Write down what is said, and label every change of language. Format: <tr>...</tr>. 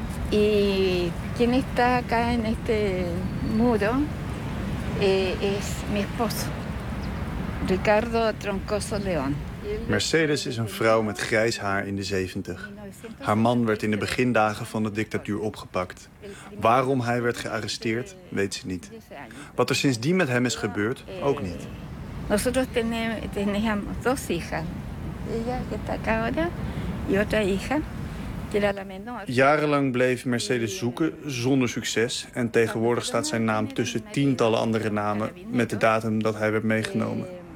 <es>Y quien está acá en este muro es mi esposo. Ricardo Troncoso León.</es> <nl>Mercedes is een vrouw met grijs haar in de 70. Haar man werd in de begindagen van de dictatuur opgepakt. Waarom hij werd gearresteerd, weet ze niet. Wat er sindsdien met hem is gebeurd, ook niet.</nl> <es>Nosotros teníamos dos hijas. Ella que está acá ahora y otra hija.</es> <nl>Jarenlang bleef Mercedes zoeken, zonder succes. En tegenwoordig staat zijn naam tussen tientallen andere namen met de datum dat hij werd meegenomen.</nl>